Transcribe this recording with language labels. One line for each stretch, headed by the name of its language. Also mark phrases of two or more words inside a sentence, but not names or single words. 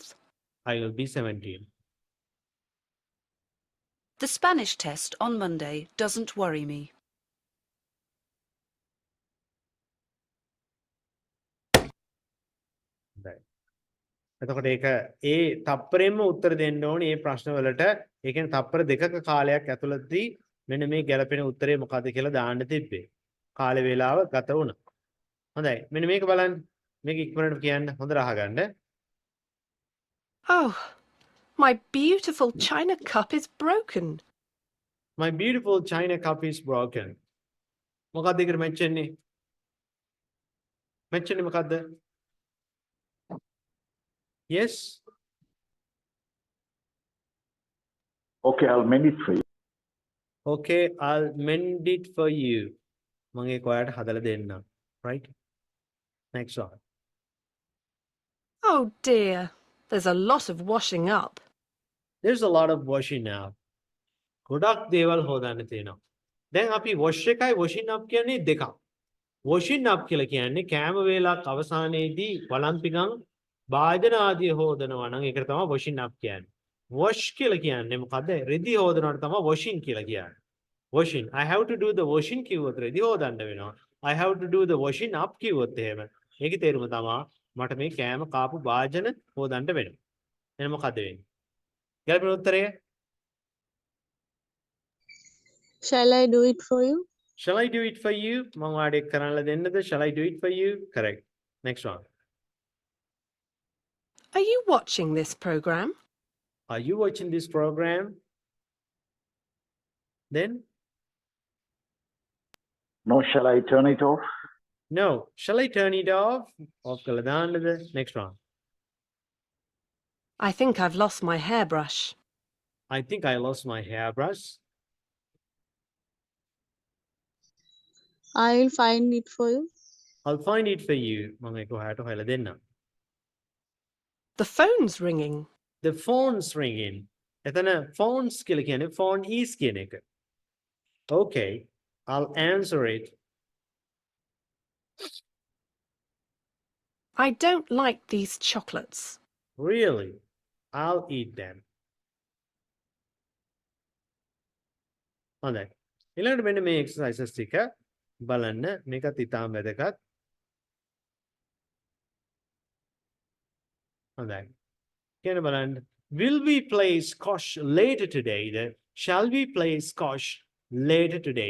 English: I will be 17. The Spanish test on Monday doesn't worry me. Right.
Sinhala: එතකොට ඒක ඒ තප්පරෙන්ම උත්තර දෙන්න ඕනේ මේ ප්‍රශ්නවලට. ඒ කියන්නේ තප්පර දෙකක කාලයක් ඇතුළතදී මෙන්න මේ ගැළපෙන උත්තරේ මොකද්ද කියලා දාන්න තිබ්බේ. කාලේ වේලාව ගත වුණා. හොඳයි. මෙන්න මේක බලන්න. මේක ඉක්මනට කියන්න. හොඳට අහගන්න.
English: Oh, my beautiful china cup is broken. My beautiful china cup is broken.
Sinhala: මොකද්ද ඒකට මැච් වෙන්නේ? මැච් වෙන්නේ මොකද්ද?
English: Yes. Okay, I'll mend it for you. Okay, I'll mend it for you.
Sinhala: මම ඒක ඔයාලට හදලා දෙන්නම්.
English: Right? Next one. Oh dear, there's a lot of washing up. There's a lot of washing up.
Sinhala: ගොඩක් දේවල් හොදන්න තියෙනවා. දැන් අපි wash එකයි
English: washing up
Sinhala: කියන්නේ දෙකක්.
English: washing up
Sinhala: කියලා කියන්නේ කෑම වේලක් අවසානයේදී වළං භාජන ආදිය හොදනවා නම් ඒකට තමයි
English: washing up
Sinhala: කියන්නේ. wash කියලා කියන්නේ මොකද්ද? රෙදි හොදනවට තමයි washing කියලා කියන්නේ.
English: washing. I have to do the washing
Sinhala: කිව්වොත් රෙදි හොදන්න වෙනවා.
English: I have to do the washing up
Sinhala: කිව්වොත් එහෙම. ඒකේ තේරුම තමයි මට මේ කෑම කාපු භාජන හොදන්න වෙනවා. එහෙනම් මොකද වෙන්නේ? ගැළපෙන උත්තරය?
English: Shall I do it for you? Shall I do it for you?
Sinhala: මම ඔයාලට එක් කරන්නලා දෙන්නද?
English: Shall I do it for you? Correct. Next one. Are you watching this program? Are you watching this program? Then? No, shall I turn it off? No. Shall I turn it off? Off
Sinhala: කළා දාන්නද?
English: Next one. I think I've lost my hairbrush. I think I lost my hairbrush. I will find it for you. I'll find it for you.
Sinhala: මම ඒක ඔයාලට හොයලා දෙන්නම්.
English: The phone's ringing. The phone's ringing.
Sinhala: එතන phones කියලා කියන්නේ
English: phone is
Sinhala: කියන එක.
English: Okay. I'll answer it. I don't like these chocolates. Really? I'll eat them.
Sinhala: හොඳයි. ඊළඟට මෙන්න මේ exercises ටික බලන්න. මේකත් ඉතාම වැදගත්. හොඳයි. කියන බලන්න.
English: Will we play squash later today? Shall we play squash later today?